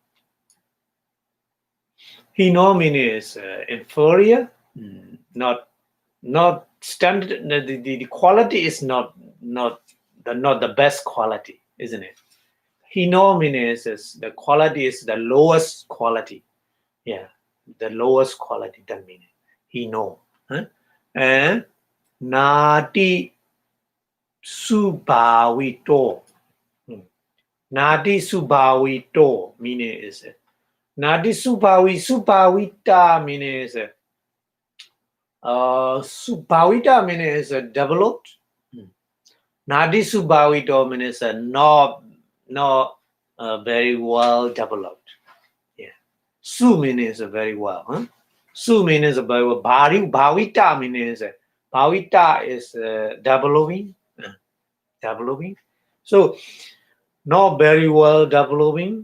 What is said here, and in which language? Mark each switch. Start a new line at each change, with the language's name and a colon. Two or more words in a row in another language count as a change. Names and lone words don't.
English: Hino means inferior, not standard. The quality is not the best quality, isn't it? Hino means the quality is the lowest quality. Yeah, the lowest quality.
Pali: That means hino. And nati subhavito. Nati subhavito
English: meaning is
Pali: nati subhavita
English: meaning is subhavita meaning is developed.
Pali: Nati subhavito
English: means not very well developed. Yeah. Su means very well. Su means very well. Bhavita means bhavita is developing. Developing. So not very well developing.